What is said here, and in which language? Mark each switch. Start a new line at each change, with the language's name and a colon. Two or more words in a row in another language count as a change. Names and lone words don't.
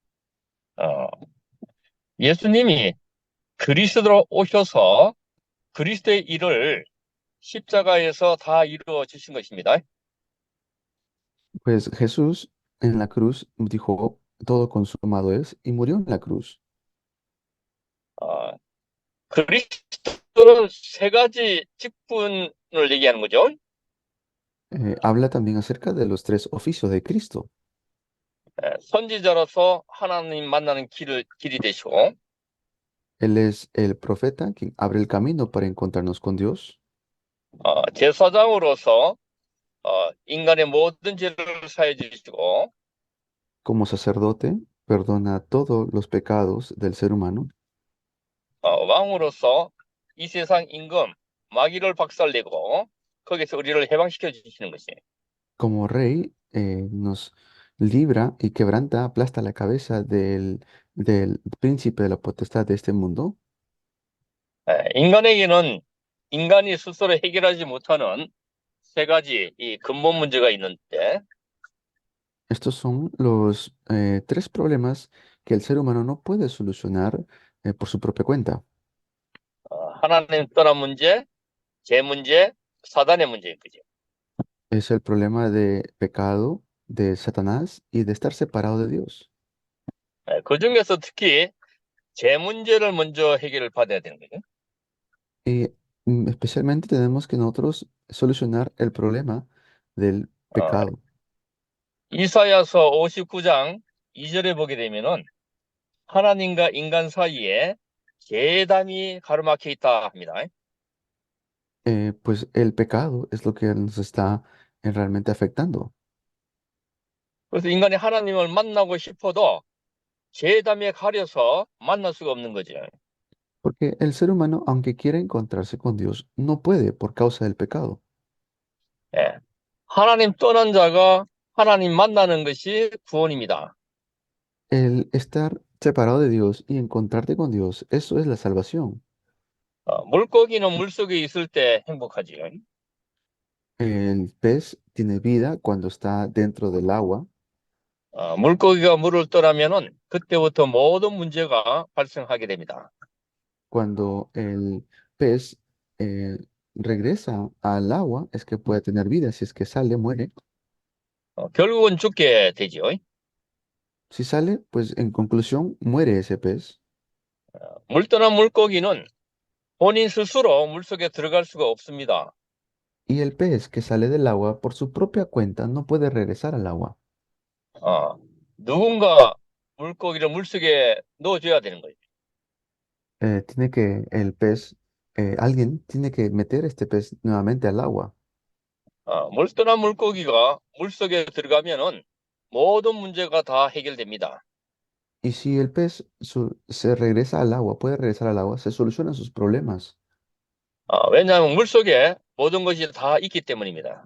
Korean: 예수님이 그리스도로 오셔서 그리스도의 일을 십자가에서 다 이루어 주신 것입니다.
Spanish: Pues Jesús en la cruz dijo, todo consumado es, y murió en la cruz.
Korean: 그리스도는 세 가지 직분을 얘기하는 거죠.
Spanish: Habla también acerca de los tres oficios de Cristo.
Korean: 선지자로서 하나님 만나는 길이 되시고,
Spanish: Él es el profeta quien abre el camino para encontrarnos con Dios.
Korean: 제사장으로서 인간의 모든 죄를 사해 주시고,
Spanish: Como sacerdote, perdona todos los pecados del ser humano.
Korean: 왕으로서 이 세상 임금 마귀를 박살내고 거기서 우리를 해방시켜 주시는 것이.
Spanish: Como rey, nos libra y quebranta, aplasta la cabeza del príncipe de la potestad de este mundo.
Korean: 인간에게는 인간이 스스로 해결하지 못하는 세 가지 이 근본 문제가 있는데,
Spanish: Estos son los tres problemas que el ser humano no puede solucionar por su propia cuenta.
Korean: 하나님 떠난 문제, 죄 문제, 사단의 문제인 거죠.
Spanish: Es el problema de pecado, de Satanás y de estar separado de Dios.
Korean: 그 중에서 특히 죄 문제를 먼저 해결을 받아야 되는 거죠.
Spanish: Y especialmente tenemos que nosotros solucionar el problema del 어, pecado.
Korean: 이사야서 59장 2절에 보게 되면은 하나님과 인간 사이에 죄담이 가로막혀 있다 합니다.
Spanish: Pues el pecado es lo que nos está realmente afectando.
Korean: 그래서 인간이 하나님을 만나고 싶어도 죄담에 가려서 만날 수가 없는 거죠.
Spanish: Porque el ser humano, aunque quiera encontrarse con Dios, no puede por causa del pecado.
Korean: 예. 하나님 떠난 자가 하나님 만나는 것이 구원입니다.
Spanish: El estar separado de Dios y encontrarte con Dios, eso es la salvación.
Korean: 물고기는 물속에 있을 때 행복하지요.
Spanish: El pez tiene vida cuando está dentro del agua.
Korean: 물고기가 물을 떠나면은 그때부터 모든 문제가 발생하게 됩니다.
Spanish: Cuando el pez eh, regresa al agua, es que puede tener vida. Si es que sale, muere.
Korean: 결국은 죽게 되지요.
Spanish: Si sale, pues en conclusión, muere ese pez.
Korean: 물 떠난 물고기는 본인 스스로 물속에 들어갈 수가 없습니다.
Spanish: Y el pez que sale del agua por su propia cuenta no puede regresar al agua.
Korean: 누군가 물고기를 물속에 넣어줘야 되는 거예요.
Spanish: Tiene que el pez, alguien tiene que meter este pez nuevamente al agua.
Korean: 물 떠난 물고기가 물속에 들어가면은 모든 문제가 다 해결됩니다.
Spanish: Y si el pez se regresa al agua, puede regresar al agua, se solucionan sus problemas.
Korean: 왜냐하면 물속에 모든 것이 다 있기 때문입니다.